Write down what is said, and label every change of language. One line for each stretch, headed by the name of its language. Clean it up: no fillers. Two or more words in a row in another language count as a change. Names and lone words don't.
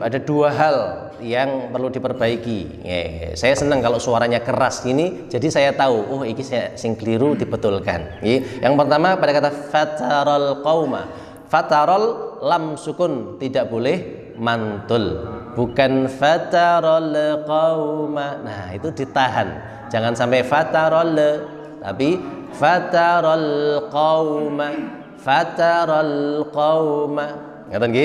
Indonesian: Ada dua hal yang perlu diperbaiki. Saya senang kalau suaranya keras ini, jadi saya tahu, oh ini saya sing keliru dibetulkan. Yang pertama pada kata
Arabic: fataral qauma.
Indonesian: Fataral lam sukun, tidak boleh mantul.
Arabic: Bukan fataral qauma.
Indonesian: Nah, itu ditahan. Jangan sampai fataral, tapi
Arabic: fataral qauma. Fataral qauma.
Javanese: Ngerti nggih?